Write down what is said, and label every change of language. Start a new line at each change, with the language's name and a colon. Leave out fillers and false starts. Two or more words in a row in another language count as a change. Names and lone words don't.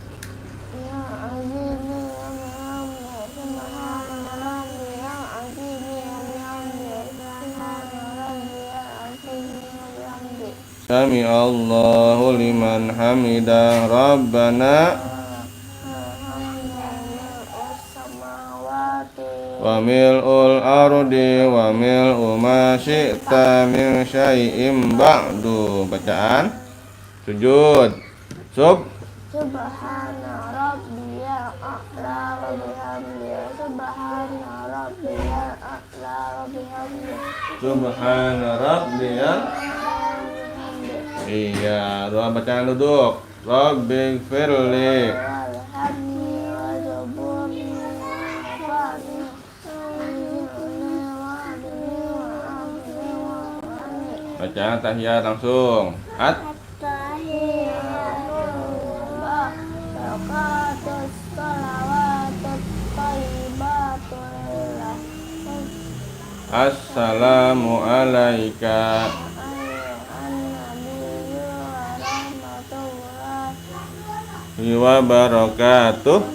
Arabic: سمع الله لمن حمده. ربنا وملء الأرض وملء ما شئت من شيء بعد.
Indonesian: Bacaan sujud.
Arabic: سبحان ربي الأعلى وبحمده. سبحان ربي الأعلى وبحمده. سبحان ربي.
Indonesian: Iya, doa bacaan duduk.
Arabic: Rabbighfirli.
Indonesian: Bacaan tahiyat langsung.
Arabic: السلام عليك وبركاته.